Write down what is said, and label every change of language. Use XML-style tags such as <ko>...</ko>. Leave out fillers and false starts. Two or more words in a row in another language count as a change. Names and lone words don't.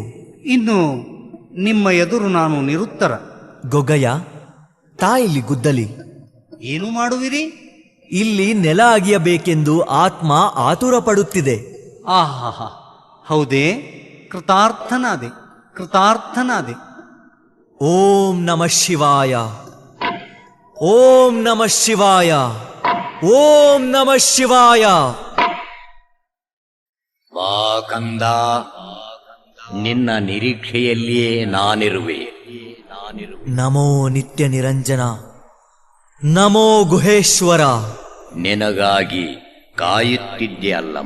<kn>ಇನ್ನು ನಿಮ್ಮ ಎದುರು ನಾನು ನಿರುತ್ತರ. ಗೊಗ್ಗಯ್ಯ, ತಾ ಇಲ್ಲಿ ಗುದ್ದಲಿ. ಏನು ಮಾಡುವಿರಿ? ಇಲ್ಲಿ ನೆಲ ಅಗಿಯಬೇಕೆಂದು ಆತ್ಮ ಆತುರ ಪಡುತ್ತಿದೆ. ಆಹಾ, ಹೌದೇ? ಕೃತಾರ್ಥನಾದೆ, ಕೃತಾರ್ಥನಾದೆ.</kn> <sa>ಓಂ ನಮಃ ಶಿವಾಯ, ಓಂ ನಮಃ ಶಿವಾಯ, ಓಂ ನಮಃ ಶಿವಾಯ.</sa> <kn>ಬಾ ಕಂದ, ನಿನ್ನ ನಿರೀಕ್ಷೆಯಲ್ಲಿಯೇ ನಾನಿರುವೆ.</kn> <sa>ನಮೋ ನಿತ್ಯ ನಿರಂಜನ, ನಮೋ ಗುಹೇಶ್ವರ.</sa> <kn>ನಿನಗಾಗಿ ಕಾಯುತ್ತಿದ್ದೆ ಅಲ್ಲಮ್ಮ.</kn>